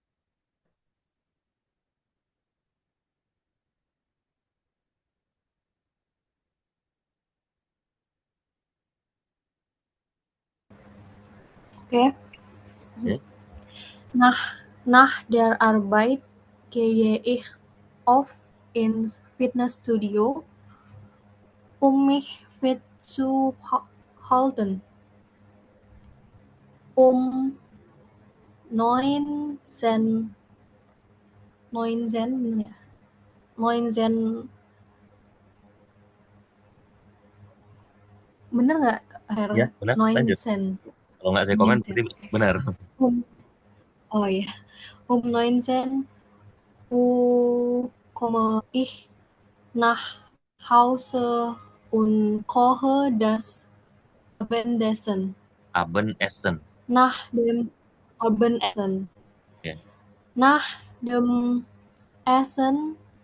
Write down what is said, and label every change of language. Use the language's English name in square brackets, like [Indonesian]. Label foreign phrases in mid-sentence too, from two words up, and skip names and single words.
[Indonesian] Oke. [German] Nach der Arbeit gehe ich oft ins Fitnessstudio, um mich fit zu halten. [Indonesian] Um 19 bener nggak, Her? Ya, benar. Lanjut. 19. Kalau nggak saya komen, berarti benar. Oh ya. [German] 19 Uhr komme ich nach Hause und koche das Abendessen. Abendessen. Nach dem Abendessen. Ya. Nach dem Essen